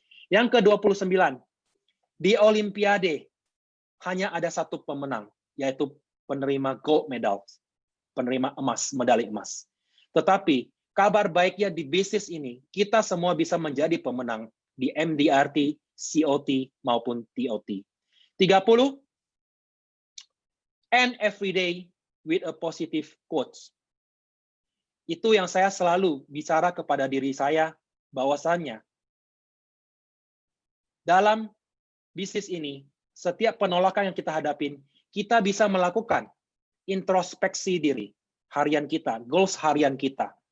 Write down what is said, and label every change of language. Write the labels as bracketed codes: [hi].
[id] Yang ke-29, di Olimpiade hanya ada satu pemenang, yaitu penerima gold medal, penerima emas, medali emas. Tetapi kabar baiknya di bisnis ini, kita semua bisa menjadi pemenang di MDRT, COT, maupun TOT. [en] 30, end every day with a positive quotes. [id] Itu yang saya selalu bicara kepada diri saya, bahwasannya dalam bisnis ini, setiap penolakan yang kita hadapin, kita bisa melakukan introspeksi diri, harian kita, goals harian kita.